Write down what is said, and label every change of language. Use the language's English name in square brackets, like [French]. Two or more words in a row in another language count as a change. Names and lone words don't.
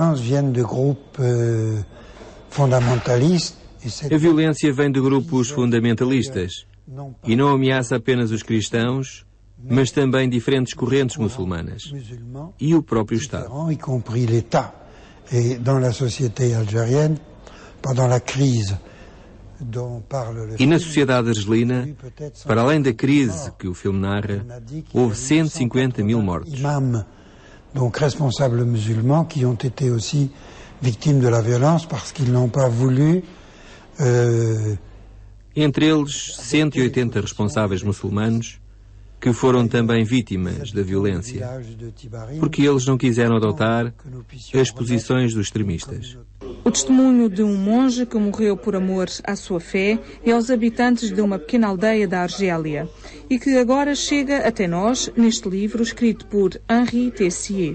[Portuguese] violência vem de grupos fundamentalistas e não ameaça apenas os cristãos, mas também diferentes correntes muçulmanas e o próprio Estado. E na sociedade argelina, para além da crise que o filme narra, houve 150 mil mortos. [French] Donc responsables musulmans qui ont été aussi victimes de la violence parce qu'ils n'ont pas voulu. [Portuguese] Entre eles, 180 responsáveis muçulmanos que foram também vítimas da violência, porque eles não quiseram adotar as posições dos extremistas. O testemunho de um monge que morreu por amor à sua fé e aos habitantes de uma pequena aldeia da Argélia e que agora chega até nós neste livro escrito por Henri Tessier.